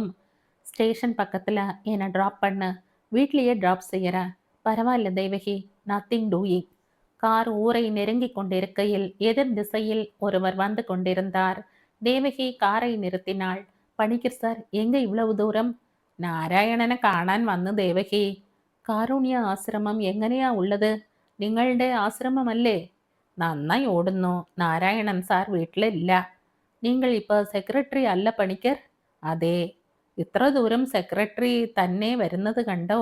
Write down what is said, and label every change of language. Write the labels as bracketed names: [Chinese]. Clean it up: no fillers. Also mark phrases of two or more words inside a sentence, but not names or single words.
[Tamil] ஸ்டேஷன் பக்கத்துல என்னை டிராப் பண்ணு. வீட்லயே டிராப் செய்யறேன். பரவாயில்ல தேவகி, [English] nothing doing. [Tamil] கார் ஊரை நெருங்கி கொண்டிருக்கையில் எதிர் திசையில் ஒருவர் வந்து கொண்டிருந்தார். தேவகி காரை நிறுத்தினாள். பணிக்கர் சார், எங்க இவ்வளவு தூரம்? [Malayalam] നാരായണനെ കാണാൻ വന്നു ദേവകി. കാരുണ്യ ആശ്രമം എങ്ങനെയാ ഉള്ളത്? നിങ്ങളുടെ ആശ്രമമല്ലേ? നന്നായി ഓടുന്നു. നാരായണൻ സാർ വീട്ടിലില്ല. നിങ്ങൾ ഇപ്പോൾ സെക്രട്ടറി അല്ല പണിക്കർ? അതെ. ഇത്ര ദൂരം സെക്രട്ടറി തന്നെ വരുന്നത് കണ്ടോ?